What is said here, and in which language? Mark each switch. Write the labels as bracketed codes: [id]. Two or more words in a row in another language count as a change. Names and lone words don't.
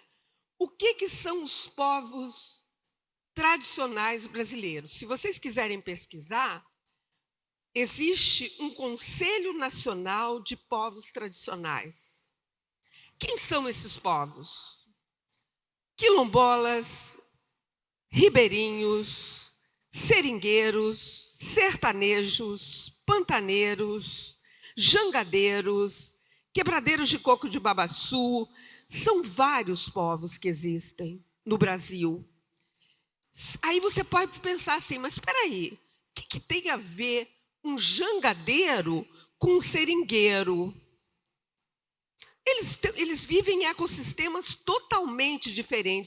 [pt] O que são os povos tradicionais brasileiros? Se vocês quiserem pesquisar, existe um Conselho Nacional de Povos Tradicionais. Quem são esses povos? Quilombolas, ribeirinhos, seringueiros, sertanejos, pantaneiros, jangadeiros, quebradeiros de coco de babaçu. São vários povos que existem no Brasil. Aí você pode pensar assim, mas espera aí, o que tem a ver um jangadeiro com um seringueiro? Eles vivem em ecossistemas totalmente diferentes.